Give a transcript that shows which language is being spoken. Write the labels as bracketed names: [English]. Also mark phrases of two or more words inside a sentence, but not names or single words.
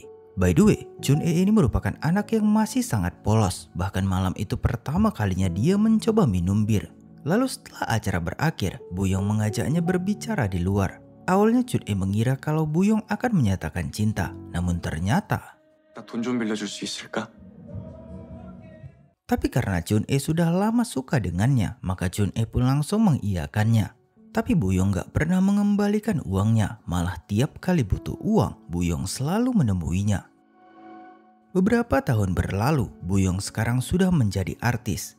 [English] By the way, [Indonesian] Chun-e ini merupakan anak yang masih sangat polos, bahkan malam itu pertama kalinya dia mencoba minum bir. Lalu setelah acara berakhir, Bu-yong mengajaknya berbicara di luar. Awalnya Chun-e mengira kalau Bu-yong akan menyatakan cinta, namun ternyata [Korean] 나 돈 좀 빌려줄 수 있을까? [Indonesian] tapi karena Chun-e sudah lama suka dengannya, maka Chun-e pun langsung mengiyakannya. Tapi Bu-yong gak pernah mengembalikan uangnya, malah tiap kali butuh uang, Bu-yong selalu menemuinya. Beberapa tahun berlalu, Bu-yong sekarang sudah menjadi artis.